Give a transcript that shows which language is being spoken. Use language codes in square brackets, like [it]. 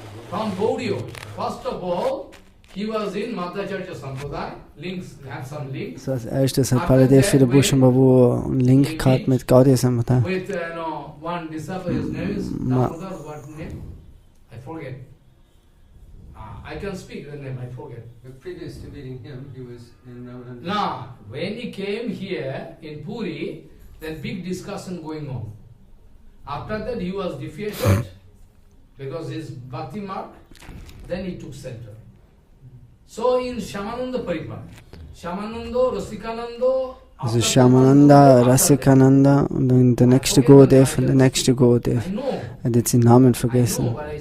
[en] From Gaudiya, first of all, he was in Madhacharya Sampradaya. Links, have some links. [de] So als erstes hat Baladev wieder Bhushan Babu einen Link gehabt mit Gaudiya Sampradaya. [en] With one disciple, his name is Damodar, what name? I forget. I can speak the name, I forget. But previous to meeting him, he was in Ramananda. Now, when he came here in Puri, that big discussion going on. After that, he was defeated because his bhakti mark, then he took center. So in Shyamananda Paripara, Shyamananda, Rasikananda, [de] also Shyamananda, Rasikananda und dann der nächste Gurudev und der nächste Gurudev. Er hat jetzt den Namen vergessen.